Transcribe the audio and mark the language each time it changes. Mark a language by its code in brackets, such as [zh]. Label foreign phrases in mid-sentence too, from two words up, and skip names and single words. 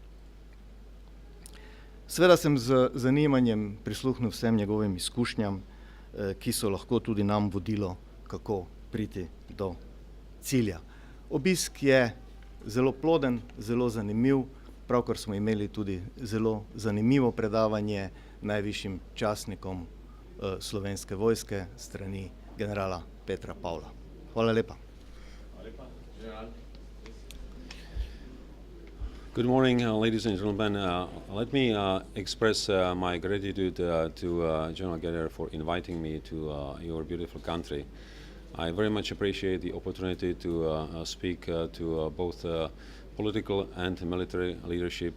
[sl] Seveda sem z zanimanjem prisluhnil vsem njegovim izkušnjam, ki so lahko tudi nam vodilo, kako priti do cilja. Obisk je zelo ploden, zelo zanimiv, pravkar smo imeli tudi zelo zanimivo predavanje najvišjim častnikom Slovenske vojske strani generala Petra Pavla. Hvala lepa. [en] Good morning, ladies and gentlemen. Let me express my gratitude to General General for inviting me to your beautiful country. I very much appreciate the opportunity to speak to both political and military leadership.